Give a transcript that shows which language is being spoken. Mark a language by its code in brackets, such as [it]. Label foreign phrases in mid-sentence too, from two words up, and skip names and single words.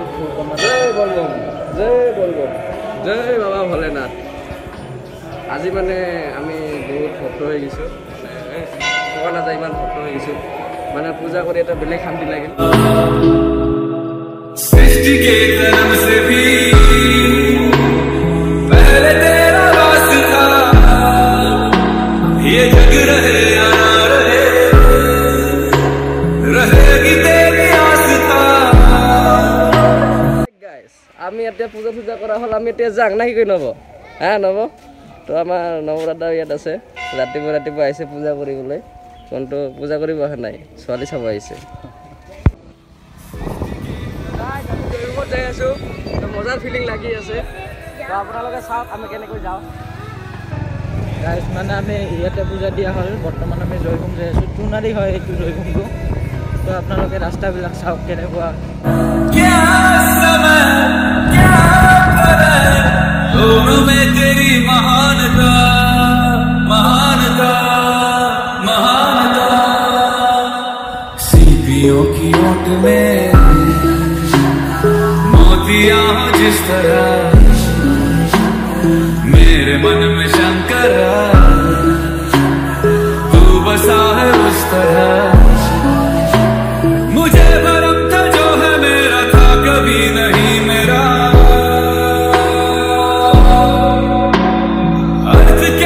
[as] জয় বলবম জয় বলবম জয় বাবা ভোলেনাথ আজি মানে আমি বহুত ভক্ত হৈ গৈছোঁ মানে কোৱা নাযায় ইমান ভক্ত হৈ গৈছোঁ মানে পূজা কৰি এটা বেলেগ শান্তি লাগিল [hi] सृष्टि के जन्म से भी पहले तेरा वास था ये जग रहे या ना रहे रहेगी तेरी आस्था [as] গাইছ আমি এতিয়া পূজা চূজা কৰা হ'ল আমি এতিয়া যাং না কি কৈ নব হা নব তো আমাৰ নৱদাদা ইয়াত আছে ৰাতিপুৱা আহিছে পূজা কৰিবলৈ কিন্তু পূজা কৰিব অহা নাই ছোৱালী চাব আহিছে যাই আছো তো মজাৰ ফিলিং লাগি আছে তো আপোনালোকে চাওক আমি কেনেকৈ যাওঁ গাইজ মানে আমি ইয়াতে পূজা দিয়া হ'ল বৰ্তমান আমি জয়ভূম যাই আছোঁ টুনাৰী হয় এইটো জয়ভূমটো তো আপোনালোকে ৰাস্তাবিলাক চাওক কেনেকুৱা [hi] क्या समय क्या करे दोनों में तेरी महानता महानता महानता सीपियों की ओट में मोतिया हो जिस तरह मेरे मन में शंकर तू बसा है उस तरह मुझे भरम था जो है मेरा था कभी नहीं मेरा अर्थ